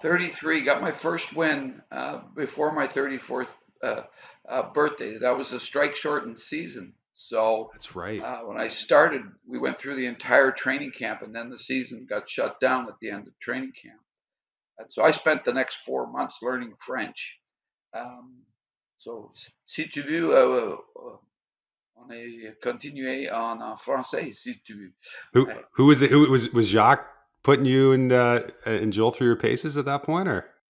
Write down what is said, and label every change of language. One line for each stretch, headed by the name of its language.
English: 33, got my first win before my 34th birthday. That was a strike shortened season. So that's right. when I started, we went through the entire training camp, and then the season got shut down at the end of training camp. And so I spent the next 4 months learning French.
French: Um, so, si tu veux, on est continué en français, si tu veux.
English: Who was it? Who was Jacques putting you and Joel through your paces at that point, or?